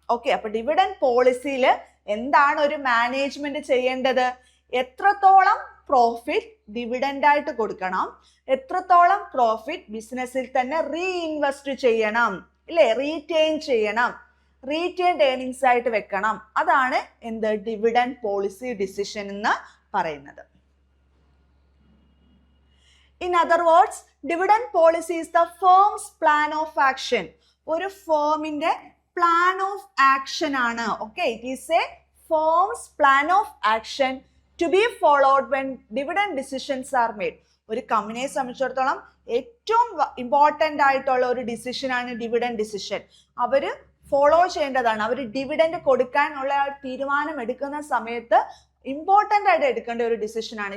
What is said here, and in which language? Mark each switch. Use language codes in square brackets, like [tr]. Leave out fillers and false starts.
[ml] Okay, അപ്പൊ dividend പോളിസിയിൽ എന്താണ് ഒരു മാനേജ്മെന്റ് ചെയ്യേണ്ടത്, എത്രത്തോളം പ്രോഫിറ്റ് ഡിവിഡൻഡ് ആയിട്ട് കൊടുക്കണം, എത്രത്തോളം പ്രോഫിറ്റ് ബിസിനസ്സിൽ തന്നെ റീഇൻവെസ്റ്റ് ചെയ്യണം, ഇല്ലേ, റീറ്റെയിൻ ചെയ്യണം, റീറ്റെയിൻഡ് ഏർണിങ്സ് ആയിട്ട് വെക്കണം. അതാണ് എന്ത്, ഡിവിഡൻഡ് പോളിസി ഡിസിഷൻ എന്ന് പറയുന്നത്. [en] In other words, dividend policy is the firm's plan of action [ml] ഒരു ഫേമിന്റെ പ്ലാൻ ഓഫ് ആക്ഷൻ ആണ്. [en] Okay, it is a firm's plan of action to be followed when dividend decisions are made. [ml] ഒരു കമ്പനിയെ സംബന്ധിച്ചിടത്തോളം ഏറ്റവും important ആയിട്ടുള്ള ഒരു ഡിസിഷനാണ് dividend decision. അവര് follow ചെയ്യേണ്ടതാണ്. അവർ ഡിവിഡൻഡ് കൊടുക്കാനുള്ള തീരുമാനം എടുക്കുന്ന സമയത്ത് ഇമ്പോർട്ടൻ്റ് ആയിട്ട് എടുക്കേണ്ട ഒരു ഡിസിഷനാണ്.